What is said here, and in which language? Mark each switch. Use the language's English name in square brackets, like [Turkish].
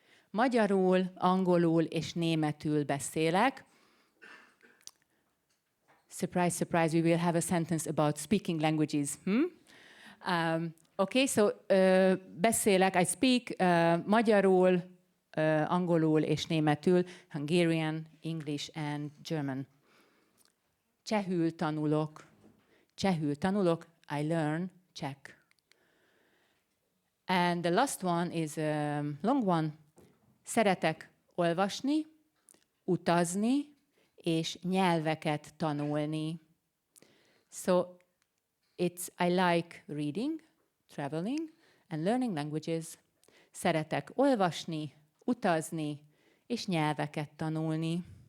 [Hungarian] Magyarul, angolul és németül beszélek. [English] Surprise, surprise, we will have a sentence about speaking languages. Okay, so [Hungarian] beszélek, [English] I speak [Hungarian] magyarul, angolul és németül, [English] Hungarian, English and German. [Hungarian] Csehül tanulok. Csehül tanulok, [English] I learn Czech. And the last one is a long one. [Hungarian] Szeretek olvasni, utazni és nyelveket tanulni. [English] So I like reading, traveling and learning languages. [Hungarian] Szeretek olvasni, utazni és nyelveket tanulni.